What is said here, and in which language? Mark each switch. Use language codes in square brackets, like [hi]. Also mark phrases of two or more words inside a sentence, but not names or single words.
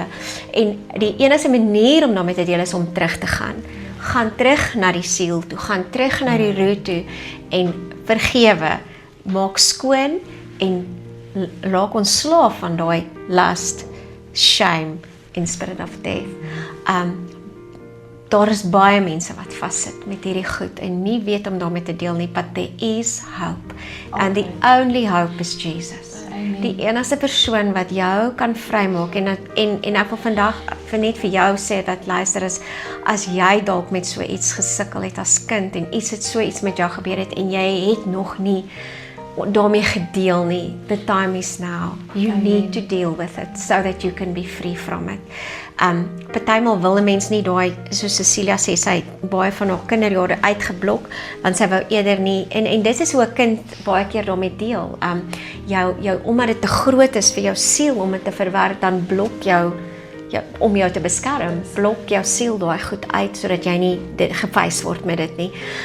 [af] En die enigste manier om daarmee te deel is om terug te gaan. Gaan terug na die siel toe, gaan terug na die root toe en vergewe, maak skoon en raak ontslaaf van daai [en] lust, shame [af] en [en] spirit of death. [af] Daar is baie mense wat vassit met hierdie goed en nie weet om daarmee te deel nie, [en] but there is hope. And the only hope is Jesus. Amen. [af] Die enigste persoon wat jou kan vrymaak en ek wil vandag net vir jou sê dat luister as jy dalk met so iets gesukkel het as kind en so iets met jou gebeur het en jy het nog nie daarmee gedeel nie. [en] The time is now. You need to deal with it so that you can be free from it. [af] Partymal wil 'n mens nie daai, soos Cecilia sê, sy het baie van haar kinderjare uitgeblok, want sy wou eerder nie, en dit is hoe 'n kind baie keer daarmee deel. Jou omdat dit te groot is vir jou siel om dit te verwerk, dan blok jou om jou te beskerm, blok jou siel daai goed uit, sodat jy nie gefeis word met dit nie.